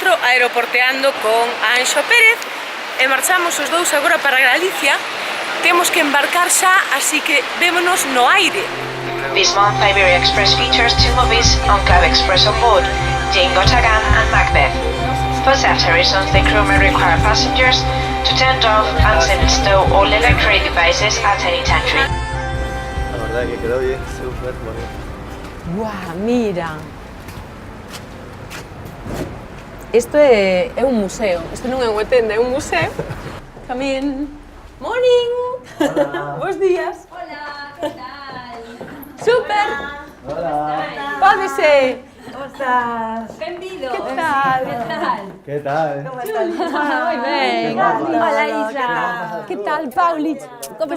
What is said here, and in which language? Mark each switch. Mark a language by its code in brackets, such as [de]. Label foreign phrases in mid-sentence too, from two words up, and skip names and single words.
[gl] aeroporteando con Anxo Pérez e marchamos os dous agora para Galicia. Temos que embarcar xa, así que vémonos no aire. [en] This month, Iberia Express features 2 movies on Cab Express on board, Jane Gotagan and Macbeth. For safety reasons, the crew may require passengers to turn off and stow all electronic devices at any entry. [es] La verdad que quedó bien, súper bonito. [gl] Guau, mira. Isto é un museo. Isto non é unha tenda, é un museo. [en] Come in. Morning. [gl] Hola. Bos días. Hola, que tal? Super. Hola. Pódese. Como estás? Benvido. Que tal? Que tal? ¿Qué tal? Como estás? Moi ben. Hola, Isa. Que tal, Paulich? Como